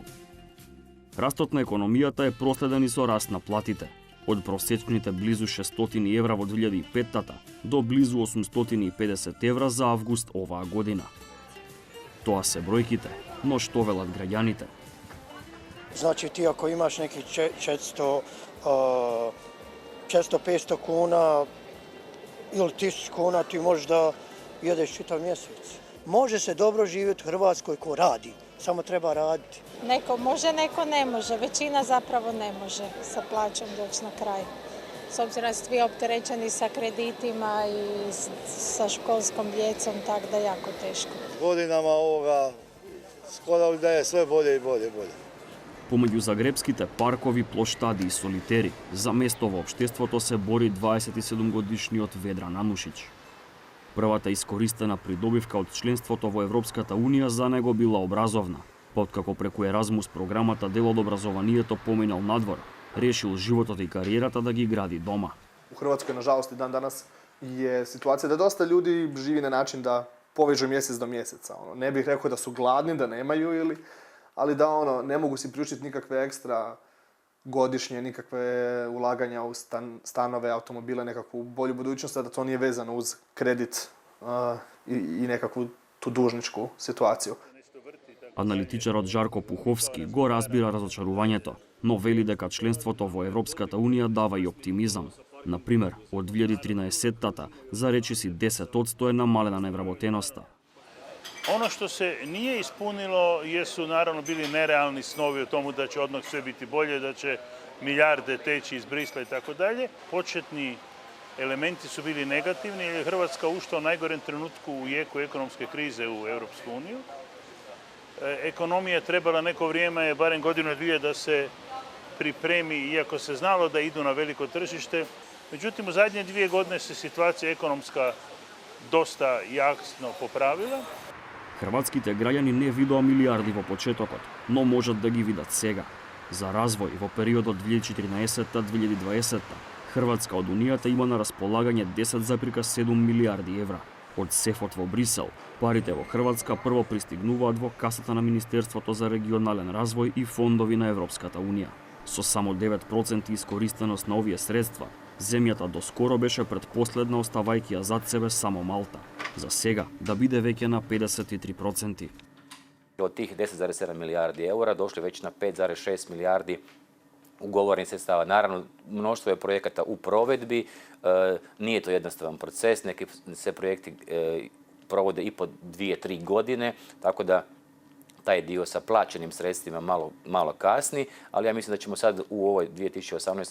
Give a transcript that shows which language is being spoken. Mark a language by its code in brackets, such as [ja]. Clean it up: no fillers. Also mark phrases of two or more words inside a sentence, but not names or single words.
[mk] Растот на економијата е проследен и со раст на платите, од просечните близу 600 евра во 2005-та до близу 850 евра за август оваа година. Тоа се бројките, но што велат граѓаните? [hr] Znači ti ako imaš neki 400-500 kuna ili 1000 kuna, ti možeš da jedeš čitav mjesec. Može se dobro živjeti u Hrvatskoj ko radi, samo treba raditi. Neko može, neko ne može. Većina zapravo ne može sa plaćom doći na kraj. S obzirom da ste vi opterećeni sa kreditima i sa školskom djecom, tako da je jako teško. Godinama ovoga skoro da je sve bolje i bolje. [mk] Помеѓу загребските паркови, плоштади и солитери, за место во општеството се бори 27-годишниот Ведран Анушиć. Првата искористена придобивка од членството во Европската Унија за него била образовна, откако преку Еразмус програмата дел од образованието поминал надвор, решил животот и кариерата да ги гради дома. [hr] U Hrvatskoj, nažalost, i dan danas je situacija da dosta ljudi živi na način da povežu mjesec do mjeseca. Ne bih rekao da su gladni, da nemaju ali da ne mogu si priuštiti nikakve ekstra godišnje, nikakve ulaganja u stanove, automobile, nekakvu bolju budućnost, da to nije vezano uz kredit i nekakvu tu dužničku situaciju. [mk] Аналитичарот Жарко Пуховски го разбира разочарувањето, но вели дека членството во Европската Унија дава и оптимизам. Например, од 2013-тата за речиси 10% е намалена невработеноста. [hr] Ono što se nije ispunilo jesu naravno bili nerealni snovi o tomu da će odmah sve biti bolje, da će milijarde teći iz Brisla i tako dalje. Početni elementi su bili negativni jer je Hrvatska ušla u najgorem trenutku u jeku ekonomske krize u Europsku uniju. Ekonomija je trebala neko vrijeme, barem godinu dvije, da se pripremi, iako se znalo da idu na veliko tržište. Međutim, u zadnje 2 godine se situacija ekonomska dosta jasno popravila. [mk] Хрватските граѓани не видоа милиарди во почетокот, но можат да ги видат сега. За развој во периодот 2014-2020, Хрватска од Унијата има на располагање 10,7 милиарди евра. Од сефот во Брисел, парите во Хрватска прво пристигнуваат во касата на Министерството за регионален развој и фондови на Европската Унија. Со само 9% искористеност на овие средства, земјата доскоро беше предпоследна, оставајќи ја зад себе само Малта. За сега да биде веќе на 53%. [hr] Od tih 10,7 milijardi eura došli već na 5,6 milijardi ugovornih sredstava. Naravno, mnoštvo je projekata u provedbi, nije to jednostavan proces, neki se projekti provode i po 2-3 godine, tako da taj dio sa plaćenim sredstvima malo kasni, ali ja mislim da ćemo sad u ovoj 2018.